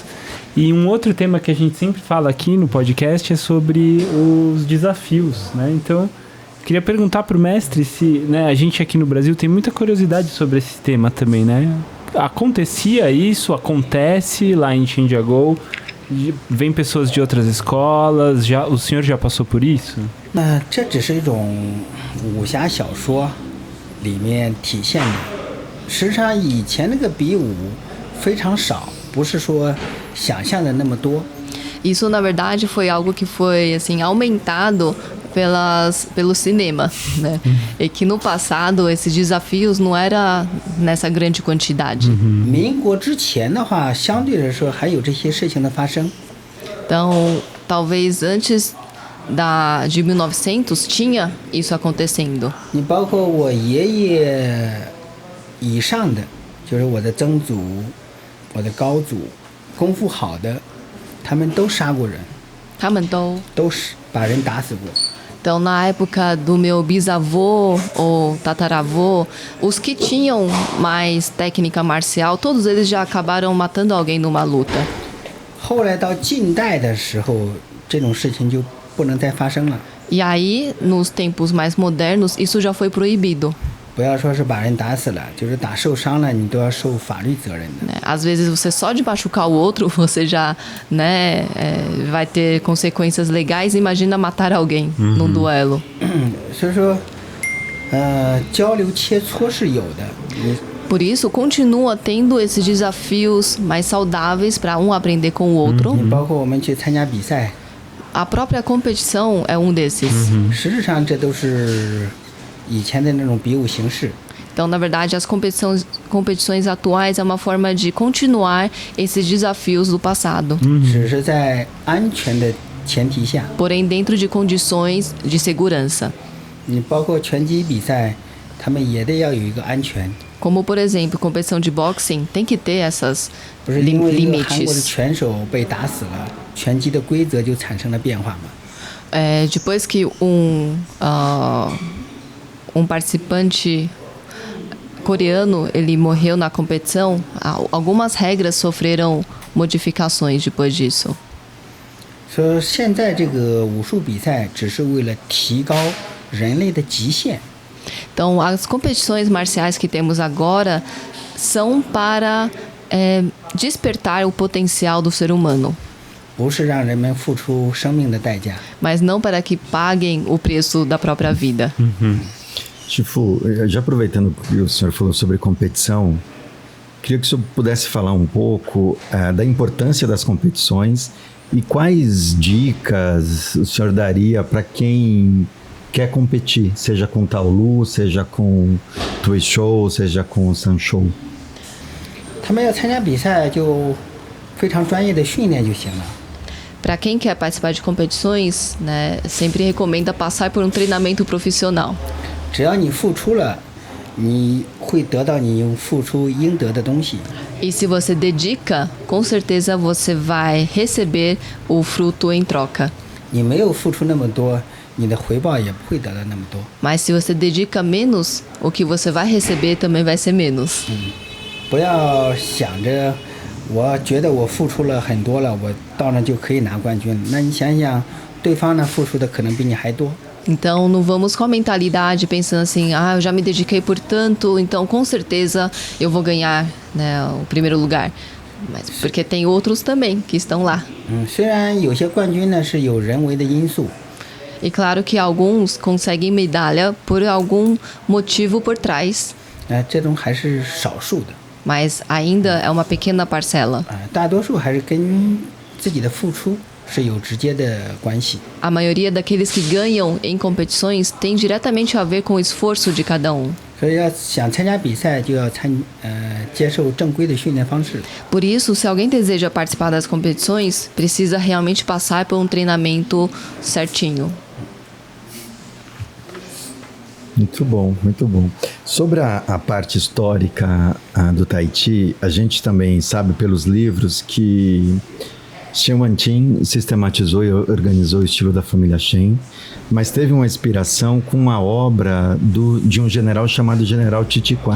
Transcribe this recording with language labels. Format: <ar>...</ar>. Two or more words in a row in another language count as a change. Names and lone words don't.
<pt>E um outro tema que a gente sempre fala aqui no podcast é sobre os desafios, né? Então, queria perguntar pro mestre se, né, a gente aqui no Brasil tem muita curiosidade sobre esse tema também, né? Acontecia isso, acontece lá em Chandigarh, vem pessoas de outras escolas, o senhor já passou por isso?</pt> <zh>那这只是一种武侠小说里面体现的，实际上以前那个比武非常少，不是说想象的那么多。</zh> <pt>Isso, na verdade, foi algo que foi assim, aumentado pelo cinema, né? E que no passado esses desafios não era nessa grande quantidade.</pt> <zh>民国之前的话，相对来说还有这些事情的发生。</zh> <pt>Então, talvez antes de 1900 tinha isso acontecendo.</pt> <zh>你包括我爷爷以上的，就是我的曾祖、我的高祖，功夫好的，他们都杀过人， 都是把人打死过。</zh> <pt>Então, na época do meu bisavô ou tataravô, os que tinham mais técnica marcial, todos eles já acabaram matando alguém numa luta.</pt> <zh>后来到近代的时候，这种事情就不能再发生了。</zh> <pt>E aí, nos tempos mais modernos, isso já foi proibido.</pt> <zh>不要说是把人打死了，就是打受伤了，你都要受法律责任的。</zh> <pt>Né? Às vezes, você só de machucar o outro, você já, né, vai ter consequências legais. Imagina matar alguém num duelo.</pt> <zh>所以说，交流切磋是有的。</zh> <pt>Por isso, continua tendo esses desafios mais saudáveis para um aprender com o outro.</pt> <zh>你包括我们去参加比赛，</zh> <pt>A própria competição é um desses.</pt> <zh>实质上这都是以前的那种比武形式。</zh> <pt>Então, na verdade, as competições atuais é uma forma de continuar esses desafios do passado.</pt> <zh>只是在安全的前提下，</zh> <pt>Porém, dentro de condições de segurança.</pt> <zh>你包括拳击比赛，他们也得要有一个安全。</zh> <pt>Como, por exemplo, competição de boxing tem que ter essas</pt> <zh>不是因为一个韩国的</zh> <pt>limites.</pt> <zh>拳手被打死了，拳击的规则就产生了变化嘛。</zh> <pt>Depois que um participante coreano ele morreu na competição, algumas regras sofreram modificações depois disso.</pt> <zh>所以说现在这个武术比赛只是为了提高人类的极限。</zh> <pt>Então, as competições marciais que temos agora são para despertar o potencial do ser humano,</pt> <zh>不是让人们付出生命的代价。</zh> <pt>mas não para que paguem o preço da própria vida. Chifu, já aproveitando que o senhor falou sobre competição, queria que o senhor pudesse falar um pouco da importância das competições e quais dicas o senhor daria para quem quer competir, seja com Taolu, seja com Tuishou, seja com Sanshou.</pt> <zh>他们要参加比赛就非常专业的训练就行了。</zh> <pt>Para quem quer participar de competições, né, sempre recomenda passar por um treinamento profissional.</pt> <zh>只要你付出了，你会得到你付出应得的东西。</zh> <pt>E se você dedica, com certeza você vai receber o fruto em troca.</pt> <zh>你没有付出那么多，你的回报也不会得到那么多。</zh> <pt>Mas se você dedica menos, o que você vai receber também vai ser menos.</pt> <zh>不要想着，我觉得我付出了很多了，我到那就可以拿冠军。那你想想，对方呢付出的可能比你还多。</zh> <pt>Então não vamos com a mentalidade pensando assim, eu já me dediquei por tanto, então com certeza eu vou ganhar, né, o primeiro lugar. Mas porque tem outros também que estão lá.</pt> <zh>虽然有些冠军呢是有人为的因素，</zh> <pt>E claro que alguns conseguem medalha por algum motivo por trás,</pt> <zh>这种还是少数的。</zh> <pt>mas ainda é uma pequena parcela.</pt> <zh>大多数还是跟自己的付出是有直接的关系。</zh> <pt>A maioria daqueles que ganham em competições tem diretamente a ver com o esforço de cada um.</pt> <zh>所以要想参加比赛，就要接受正规的训练方式。</zh> <pt>Por isso, se alguém deseja participar das competições, precisa realmente passar por um treinamento certinho. Muito bom, muito bom. Sobre a parte histórica do Tahiti, a gente também sabe pelos livros que Shen Wanqing sistematizou e organizou o estilo da família Shen, mas teve uma inspiração com uma obra de um general chamado General Titiquan.</pt>